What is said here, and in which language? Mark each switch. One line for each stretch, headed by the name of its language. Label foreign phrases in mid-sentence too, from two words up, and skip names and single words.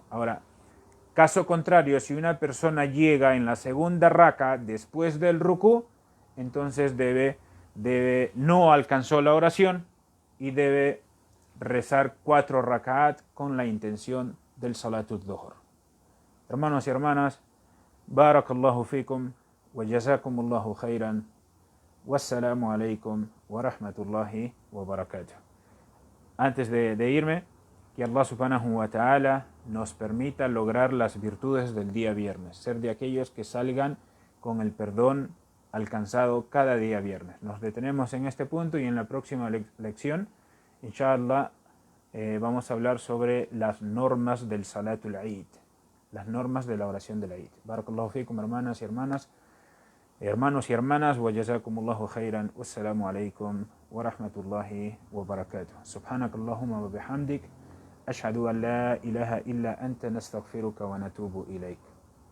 Spanish: Ahora, caso contrario, si una persona llega en la segunda raka después del rukú, entonces no alcanzó la oración y debe rezar 4 rak'at con la intención del
Arabic: صلاة الظهر.
Spanish: Hermanos y hermanas,
Arabic: بارك الله فيكم وجزاكم الله خيرا. والسلام عليكم ورحمة الله وبركاته.
Spanish: Antes de irme, que Allah
Arabic: سبحانه وتعالى
Spanish: nos permita lograr las virtudes del día viernes, ser de aquellos que salgan con el perdón alcanzado cada día viernes. Nos detenemos en este punto y en la próxima lección, inshallah, vamos a hablar sobre las normas del
Arabic: صلاة العيد,
Spanish: las normas de la oración del Eid.
Arabic: بارك الله فيكم,
Spanish: hermanas y hermanas. Hermanos y hermanas,
Arabic: وجزاكم الله خيرا. والسلام عليكم ورحمة الله وبركاته. سبحانك اللهم وبحمدك. أشهد أن لا إله إلا أنت نستغفرك ونتوب إليك.